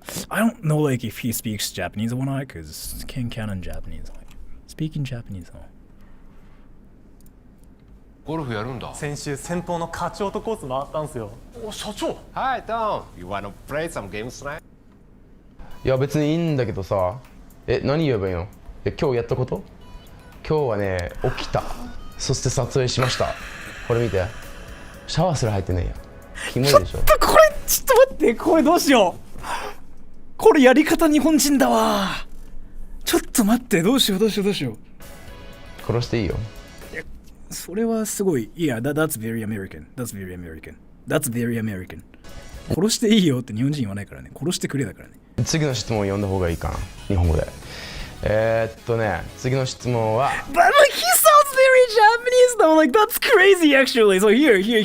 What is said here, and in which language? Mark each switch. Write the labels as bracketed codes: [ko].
[en] I don't know like if he speaks Japanese or not, because Ken Cannon Japanese. Like, speaking Japanese, huh? [ja] ゴルフやるんだ。先週先方の課長とコース回ったんですよ。お、社長。 [en] Hi Tom, you wanna play some games tonight? [ja] いや別にいいんだけどさ。何言えばいいの？今日やったこと？今日はね、起きた。そして撮影しました。これ見て。シャワーすら入ってねえや。キモいでしょ。ちょっと待って、これどうしよう。これやり方日本人だわ。ちょっと待って、どうしよう。殺していいよ。それはすごい。いや、 [en] that's very American. That's very American. [ja] 殺していいよって日本人言わないからね。殺してくれだからね。次の質問を読んだ方がいいかな。日本語で。次の質問は。 [en] But like he sounds very Japanese though. Like that's crazy actually. So here.